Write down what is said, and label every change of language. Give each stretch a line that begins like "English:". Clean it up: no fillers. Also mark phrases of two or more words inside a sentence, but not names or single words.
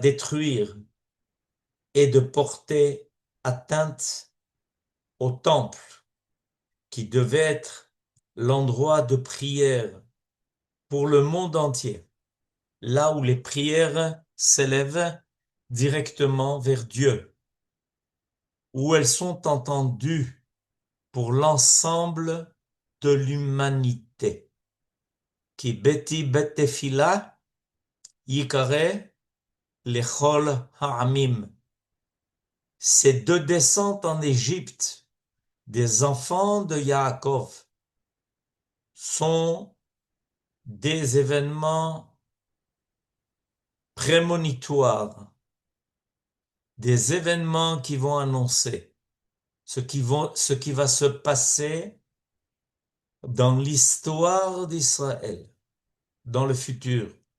French: détruire et de porter atteinte au temple qui devait être l'endroit de prière pour le monde entier, là où les prières s'élèvent directement vers Dieu, où elles sont entendues pour l'ensemble de l'humanité.
Hebrew: כי ביתי בית תפילה יקרא לכל העמים.
French: Ces deux descentes en Égypte des enfants de Yaakov sont des événements prémonitoires, des événements qui vont annoncer ce qui va se passer dans l'histoire d'Israël, dans le futur.